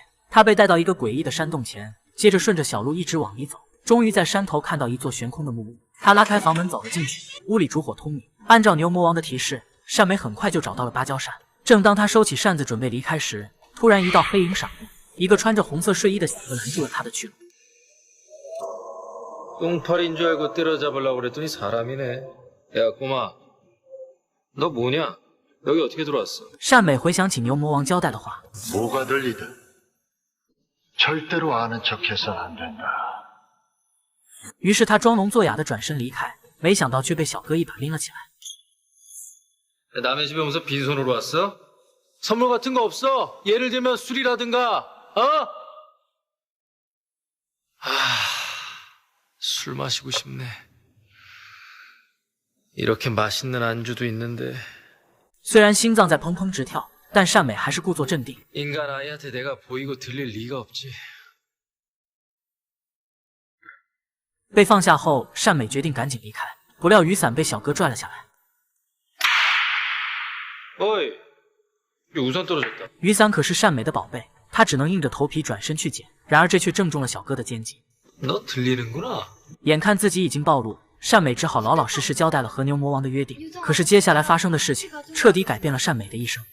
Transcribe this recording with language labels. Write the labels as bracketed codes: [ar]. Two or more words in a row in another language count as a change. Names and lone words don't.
[zh] 她被带到一个诡异的山洞前，接着顺着小路一直往里走，终于在山头看到一座悬空的木屋。她拉开房门走了进去，屋里烛火通明。按照牛魔王的提示，善美很快就找到了芭蕉扇。正当她收起扇子准备离开时，突然一道黑影闪过，一个穿着红色睡衣的小哥拦住了她的去路。 [ko] 똥파리인 줄 알고 때려잡으려고 그랬더니 사람이네. 야 꼬마, 너 뭐냐? 여기 어떻게 들어왔어? [zh] 善美回想起牛魔王交代的话， [ko] 뭐가 들리든 절대로 아는 척해선 안 된다. [zh] 于是他装聋作哑的转身离开，没想到却被小哥一把拎了起来。 [ko] 남의 집에 오면서 빈손으로 왔어? 선물 같은 거 없어? 예를 들면 술이라든가, 어? 술 마시고 싶네. 이렇게 맛있는 안주도 있는데. [zh] 虽然心脏在砰砰直跳，但善美还是故作镇定。 [ko] 인간 아이한테 내가 보이고 들릴 리가 없지. [zh] 被放下后，善美决定赶紧离开，不料雨伞被小哥拽了下来。 [ko] 어이, 이 우산 떨어졌다. [zh] 雨伞可是善美的宝贝，她只能硬着头皮转身去捡，然而这却正中了小哥的肩颈。 [ko] 너 들리는구나. [zh] 眼看自己已经暴露，善美只好老老实实交代了和牛魔王的约定。可是接下来发生的事情，彻底改变了善美的一生。